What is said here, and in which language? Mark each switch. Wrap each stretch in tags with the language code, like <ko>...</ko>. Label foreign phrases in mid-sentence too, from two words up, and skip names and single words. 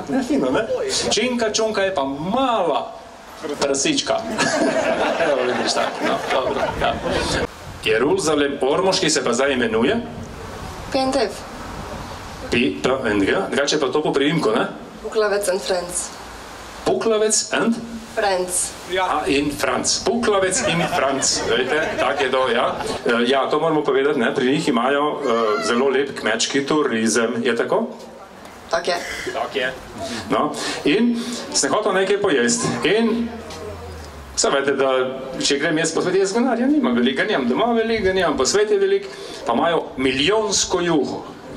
<sl>Ne, fino, ne? Činka, čunka je pa mala prasička. Evo vidiš tako, no, dobro, ja. Jeruzalem Ormoški se pa zdaj imenuje? Pentev. Drugače pa to po priimku, ne? Puklavec and Friends. Puklavec and? Friends. In Franc. Puklavec in Franc. Vejte, tak je to, ja. Ja, to moramo povedati, ne? Pri njih imajo zelo lep kmečki turizem. Je tako? Tak je. Tak je. No, in sem hotel nekaj pojesti. In se vete, da če grem jaz po svetu, jaz ganarja nimam veliko, nimam doma veliko, nimam po svetu veliko, pa imajo milijonsko juho.</sl>